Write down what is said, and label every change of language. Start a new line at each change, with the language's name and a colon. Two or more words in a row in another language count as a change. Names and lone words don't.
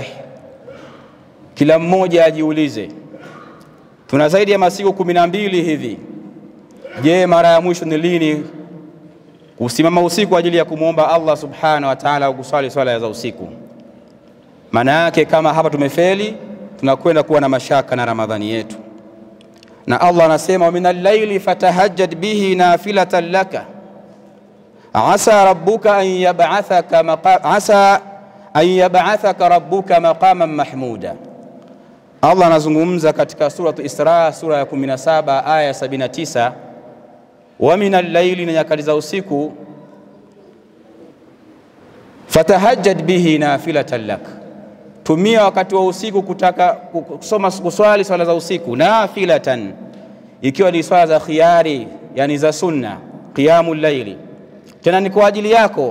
Swahili: Kila mmoja ajiulize, tuna zaidi ya masiku 12 hivi. Je, mara ya mwisho ni lini kusimama usiku kwa ajili ya kumuomba Allah
Arabic: سبحانه وتعالى
Swahili: au kusali swala za usiku? Maana yake kama hapa tumefeli, tunakwenda kuwa na mashaka na Ramadhani yetu. Na Allah anasema,
Arabic: ومن الليل فتهجد به نافلة لك عسى أن يبعثك ربك مقاما محمودا.
Swahili: Allah anazungumza katika suratu Isra, sura ya 17 aya 79,
Arabic: ومن الليل,
Swahili: na nyakati za usiku,
Arabic: فتهجد به نافلة لك,
Swahili: tumia wakati wa usiku kutaka kusoma kuswali swala za usiku, nafilatan ikiwa ni swala za khiyari, yani za sunna,
Arabic: قيام الليل,
Swahili: tena ni kwa ajili yako.